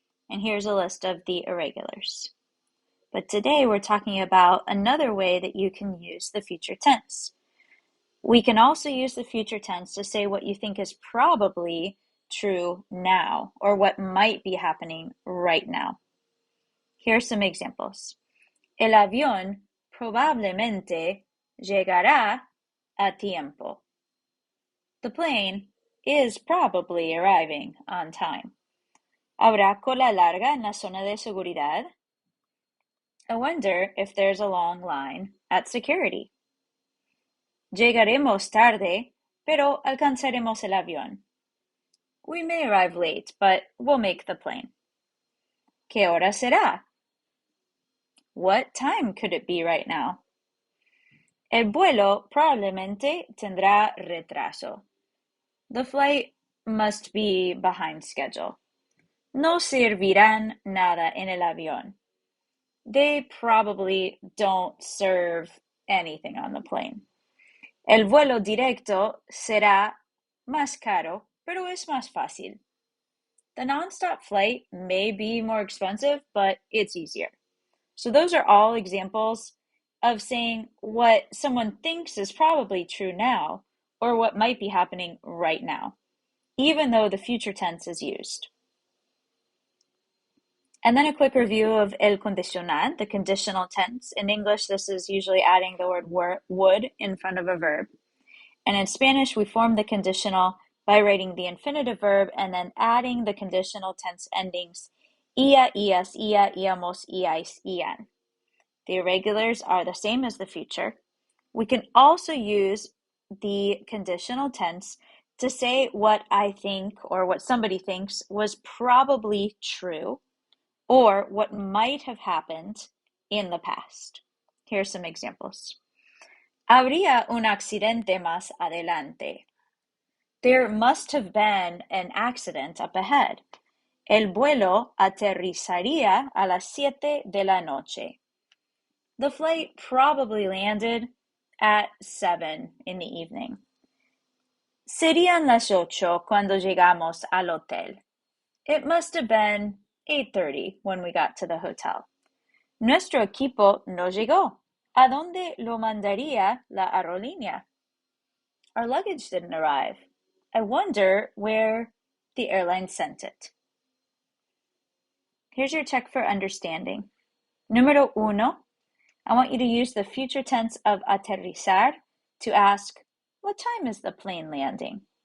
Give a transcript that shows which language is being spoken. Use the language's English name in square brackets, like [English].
[English] And here's a list of the irregulars. But today we're talking about another way that you can use the future tense. We can also use the future tense to say what you think is probably true now, or what might be happening right now. Here are some examples. [Spanish] El avión probablemente llegará a tiempo. [English] The plane is probably arriving on time. [Spanish] ¿Habrá cola larga en la zona de seguridad? [English] I wonder if there's a long line at security. [Spanish] Llegaremos tarde, pero alcanzaremos el avión. [English] We may arrive late, but we'll make the plane. [Spanish] ¿Qué hora será? [English] What time could it be right now? [Spanish] El vuelo probablemente tendrá retraso. [English] The flight must be behind schedule. [Spanish] No servirán nada en el avión. [English] They probably don't serve anything on the plane. [Spanish] El vuelo directo será más caro, pero es más fácil. [English] The nonstop flight may be more expensive, but it's easier. So those are all examples of saying what someone thinks is probably true now, or what might be happening right now, even though the future tense is used. And then a quick review of el condicional, the conditional tense. In English, this is usually adding the word would in front of a verb. And in Spanish, we form the conditional by writing the infinitive verb and then adding the conditional tense endings ia, ias, ia, iamos, iais, ian. The irregulars are the same as the future. We can also use the conditional tense to say what I think or what somebody thinks was probably true, or what might have happened in the past. Here are some examples. [Spanish] Habría un accidente más adelante. [English] There must have been an accident up ahead. [Spanish] El vuelo aterrizaría a las 7 de la noche. [English] The flight probably landed at 7 in the evening. [Spanish] Serían las 8 cuando llegamos al hotel. [English] It must have been 8:30 when we got to the hotel. [Spanish] Nuestro equipo no llegó. ¿A dónde lo mandaría la aerolínea? [English] Our luggage didn't arrive. I wonder where the airline sent it. Here's your check for understanding. [Spanish] Número uno, [English] I want you to use the future tense of aterrizar to ask, what time is the plane landing?